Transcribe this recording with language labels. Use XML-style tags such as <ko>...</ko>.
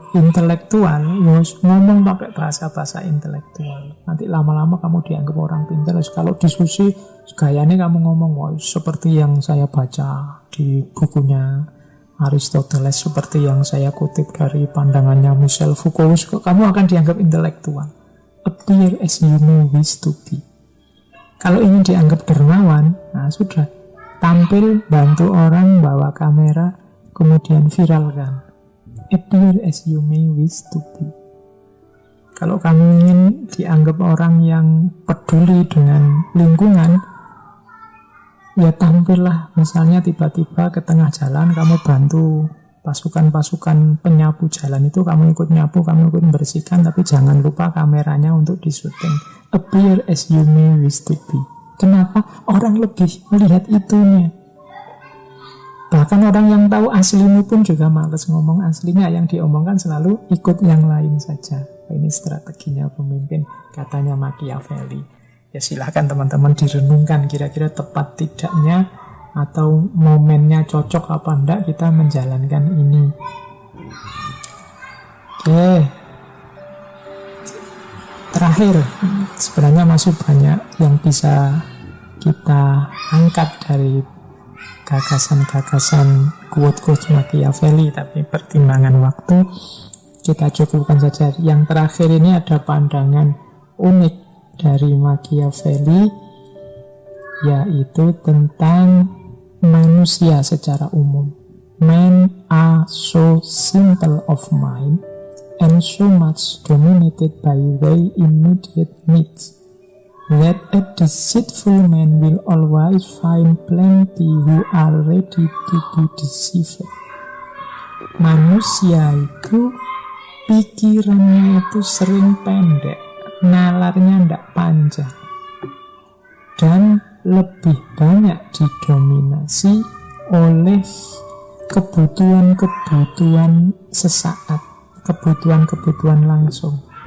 <id>intelektual, ngomong pakai bahasa-bahasa intelektual. Nanti lama-lama kamu dianggap orang pintar. Kalau diskusi, gayanya kamu ngomong, wah, seperti yang saya baca di bukunya Aristoteles, seperti yang saya kutip dari pandangannya Michel Foucault, kamu akan dianggap intelektual.</id> <en>Appear as you may wish to be.</en> <id>Kalau ingin dianggap dermawan, nah sudah, tampil, bantu orang, bawa kamera, kemudian viralkan.</id> <en>Appear as you may wish to be.</en> <id>Kalau kamu ingin dianggap orang yang peduli dengan lingkungan, ya tampillah. Misalnya tiba-tiba ke tengah jalan kamu bantu pasukan-pasukan penyapu jalan itu, kamu ikut nyapu, kamu ikut bersihkan, tapi jangan lupa kameranya untuk disuting.</id> <en>Appear as you may wish to be.</en> <id>Kenapa? Orang lebih melihat itunya. Bahkan orang yang tahu aslimu pun juga males ngomong aslinya. Yang diomongkan selalu ikut yang lain saja. Ini strateginya pemimpin, katanya Machiavelli. Ya silahkan teman-teman direnungkan, kira-kira tepat tidaknya atau momennya cocok apa enggak kita menjalankan ini. Oke. Terakhir, sebenarnya masih banyak yang bisa kita angkat dari gagasan-gagasan quote-quote Machiavelli, tapi pertimbangan waktu kita cukupkan saja. Yang terakhir ini ada pandangan unik dari Machiavelli, yaitu tentang manusia secara umum.</id> <en>Men are so simple of mind and so much dominated by their immediate needs that a deceitful man will always find plenty who are ready to be deceived.</en> <id>Manusia itu pikirannya itu sering pendek, nalarnya tidak panjang, dan lebih banyak didominasi oleh kebutuhan-kebutuhan sesaat, kebutuhan-kebutuhan langsung.</id>